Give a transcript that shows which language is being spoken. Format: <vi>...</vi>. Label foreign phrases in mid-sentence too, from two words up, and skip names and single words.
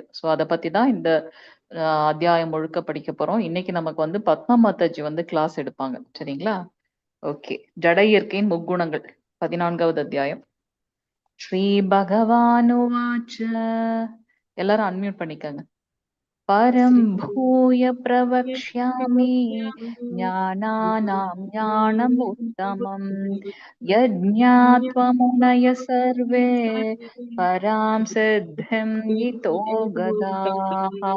<ta>ஸோ அதை பத்தி தான் இந்த அத்தியாயம் முழுக்க படிக்க போறோம். இன்னைக்கு நமக்கு பத்மா மாதாஜி கிளாஸ் எடுப்பாங்க. சரிங்களா? ஓகே, ஜடை இயற்கையின் முக்குணங்கள் 14வது அத்தியாயம்.</ta> <sa>श्री भगवानुवाच.</sa> <ta>எல்லாரும் அன்மியூட் பண்ணிக்கங்க.</ta> <sa>परं भूय प्रवक्ष्यामि ज्ञानानां ज्ञानमुत्तमं यज्ञात्वा मुनयः सर्वे परां सिद्धिं यतो गताः।</sa>